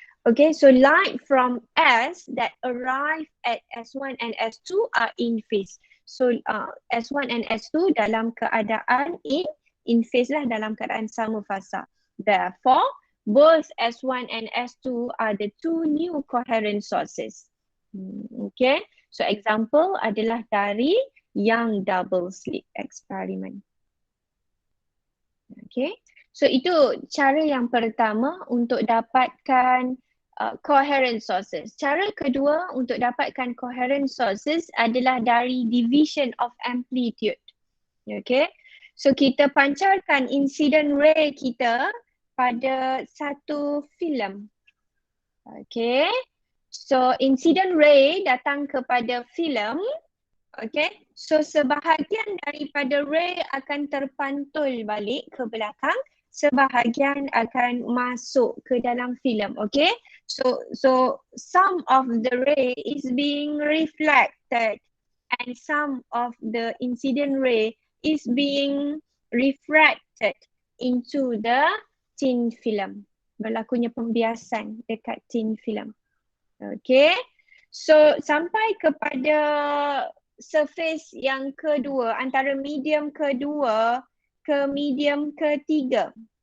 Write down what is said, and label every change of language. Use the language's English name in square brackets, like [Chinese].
[English] Okay, so light from S that arrive at S1 and S2 are in phase. [Malay] So S1 and S2 dalam keadaan in phase lah, dalam keadaan sama fasa. [English] Therefore, both S1 and S2 are the two new coherent sources. [Malay] Okay, so example adalah dari yang double slit experiment. Okay, so itu cara yang pertama untuk dapatkan coherent sources. Cara kedua untuk dapatkan coherent sources adalah dari division of amplitude. Okay, so kita pancarkan incident ray kita pada satu filem. Okay, so incident ray datang kepada filem. Okay, so sebahagian daripada ray akan terpantul balik ke belakang, sebahagian akan masuk ke dalam filem. [English] Okay, so some of the ray is being reflected and some of the incident ray is being refracted into the thin film. [Malay] Berlakunya pembiasan dekat thin film. Okay, so sampai kepada surface yang kedua, antara medium kedua ke medium ketiga.